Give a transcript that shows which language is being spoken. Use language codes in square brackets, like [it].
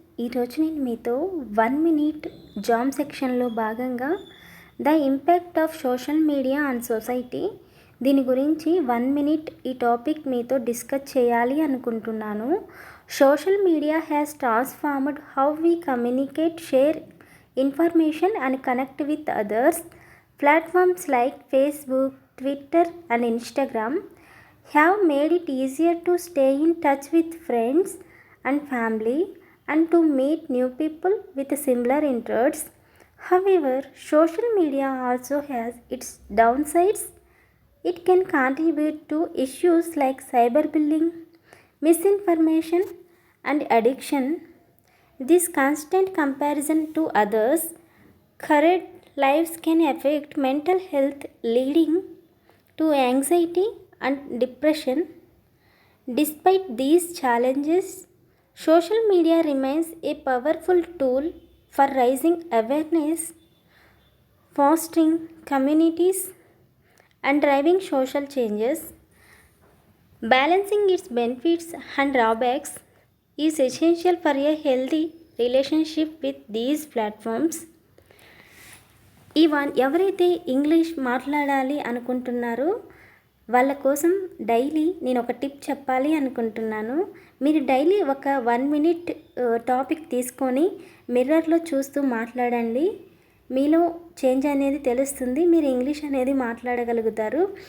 [te] ఈరోజు నేను మీతో 1 మినిట్ జామ్ సెక్షన్లో భాగంగా [en] the impact of social media on society [te] దీని గురించి 1 మినిట్ ఈ టాపిక్ మీతో డిస్కస్ చేయాలి అనుకుంటున్నాను. [en] Social media has transformed how we communicate, share information and connect with others. Platforms like Facebook, Twitter and Instagram have made it easier to stay in touch with friends and family and to meet new people with similar interests. However, social media also has its downsides. It can contribute to issues like cyberbullying, misinformation, and addiction. This constant comparison to others' current lives can affect mental health, leading to anxiety and depression. Despite these challenges, social media remains a powerful tool for raising awareness, fostering communities, and driving social changes. Balancing its benefits and drawbacks is essential for a healthy relationship with these platforms. [te] ఎవరైతే English మాట్లాడాలి అనుకుంటున్నారో వాళ్ళ కోసం daily నేను ఒక tip చెప్పాలి అనుకుంటున్నాను. మీరు డైలీ ఒక 1 మినిట్ టాపిక్ తీసుకొని మిర్రర్లో చూస్తూ మాట్లాడండి. మీలో చేంజ్ అనేది తెలుస్తుంది. మీరు ఇంగ్లీష్ అనేది మాట్లాడగలుగుతారు.